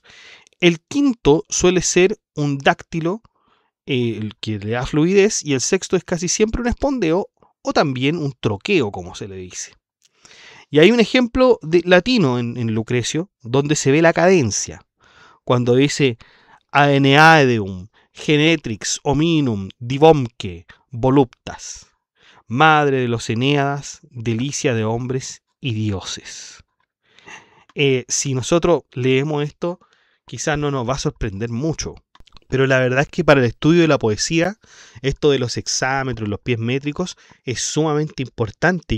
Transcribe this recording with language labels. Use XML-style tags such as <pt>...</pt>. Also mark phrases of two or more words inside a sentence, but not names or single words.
<es>El quinto suele ser un dáctilo, el que le da fluidez, y el sexto es casi siempre un espondeo o también un troqueo, como se le dice. Y hay un ejemplo latino en Lucrecio, donde se ve la cadencia, cuando dice</es> <la>Aeneaedeum, genetrix, hominum, divomque, voluptas.</la> <es>Madre de los Eneadas, delicia de hombres y dioses. Si nosotros leemos esto, quizás no nos va a sorprender mucho, Pero la verdad es que para el estudio de la poesía, esto de los hexámetros, los pies métricos, es sumamente importante.</es>